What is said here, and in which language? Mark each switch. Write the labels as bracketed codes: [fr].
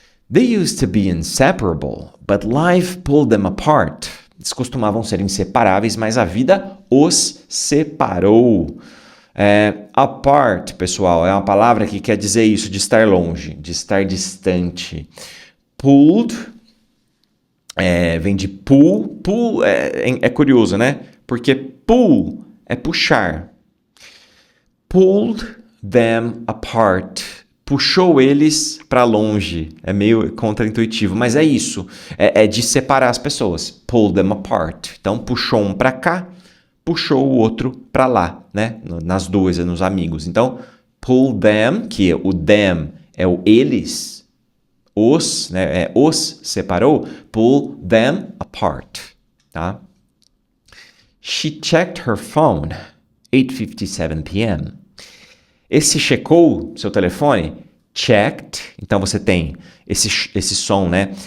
[en] They used to be inseparable, but life pulled them apart. [pt] Eles costumavam ser inseparáveis, mas a vida os separou. Apart, pessoal, é uma palavra que quer dizer isso, de estar longe, de estar distante. Pulled... vem de pull. Pull é curioso, né? Porque pull é puxar. [en] Pulled them apart. [pt] Puxou eles para longe. É meio contraintuitivo, mas é isso. É de separar as pessoas. [en] Pull them apart. [pt] Então, puxou um para cá, puxou o outro para lá, né? Nas duas, nos amigos. Então, pull them, que o them é o eles, os separou, [en] pull them apart, [pt] tá? [en] She checked her phone, 8:57 p.m. [pt] Esse checou seu telefone, checked, então você tem esse som, né?